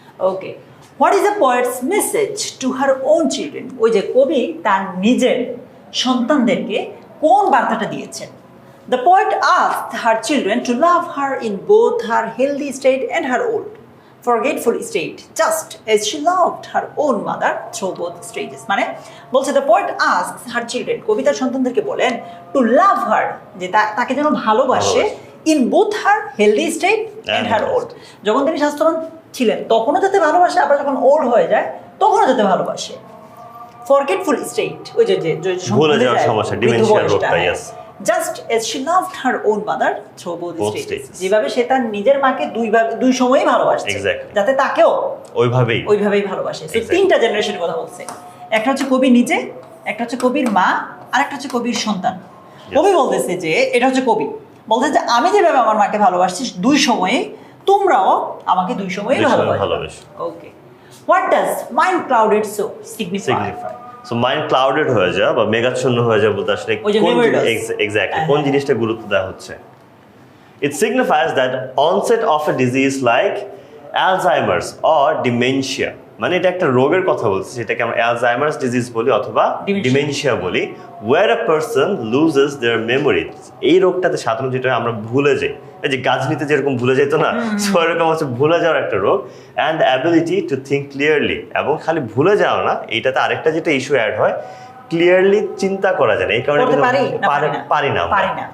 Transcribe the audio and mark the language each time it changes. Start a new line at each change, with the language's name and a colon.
English: Okay, what is the poet's message to her own children?
Bangla: ওই যে কবি তার নিজের সন্তানদেরকে কোন বার্তাটা দিয়েছেন?
English: The poet asked her children to love her in both her healthy state and her old forgetful state, just as she loved her own mother through both stages.
Bangla: মানে বলছে
English: the poet asks her children,
Bangla: কবিতার সন্তানদেরকে বলেন
English: to love her,
Bangla: যে তাকে যেন ভালোবাসে
English: in both her healthy state and her old.
Bangla: যখন তিনি স্বাস্থ্যবান ছিলেন তখনও যাতে ভালোবাসে, আবার যখন ওল্ড হয়ে যায় তখনও যাতে ভালোবাসে।
English: forgetful state
Bangla: ওই যে ভুলে যাওয়ার সমস্যা, ডিমেনশিয়া রোগটা, yes.
English: Just as she loved her own mother through both stages.
Bangla: যেভাবে সে তার নিজের মাকে দুই সময়ই ভালোবাসে, যাতে তাকেও ওইভাবেই ভালোবাসে। তো তিনটা জেনারেশনের কথা বলছে, একটা হচ্ছে কবি নিজে, একটা হচ্ছে কবির মা, আর একটা হচ্ছে কবির সন্তান। কবি বলতেছে যে এটা হচ্ছে কবি বলতেছে যে আমি যেভাবে আমার মাকে ভালোবাসছি দুই সময়ে, তোমরাও আমাকে দুই সময় দুই সময় ভালোবাসো। ভালোবাসো।
English: Okay, what does mind clouded so signify?
Bangla: Signify so mind clouded হয়ে যাওয়া বা মেঘাচ্ছন্ন হয়ে যাওয়া বলতে আসলে ওই যে কোন
English: memory loss।
Bangla: এক্স্যাক্টলি কোন জিনিসটা গুরুত্ব দেওয়া হচ্ছে?
English: It signifies that onset of a disease like Alzheimer's or dementia,
Bangla: মানে এটা একটা রোগের কথা বলছি যেটাকে আমরা অ্যালজাইমার্স ডিজিজ বলি অথবা
English: Dementia।
Bangla: ডিমেনশিয়া বলি,
English: where a person loses their memory।
Bangla: এই রোগটাতে সাধারণত যেটা আমরা ভুলে যাই, এই যে গাছনিতে যেরকম ভুলে যেত না, সো এরকম হচ্ছে ভুলে যাওয়ার একটা রোগ,
English: And ability to think clearly.
Bangla: এবং খালি ভুলে যাওয়া না, এইটাতে আরেকটা যেটা ইস্যু অ্যাড হয়, ক্লিয়ারলি চিন্তা করা যায় না। এই কারণে করতে কিন্তু পারি না, পারি না পারি না,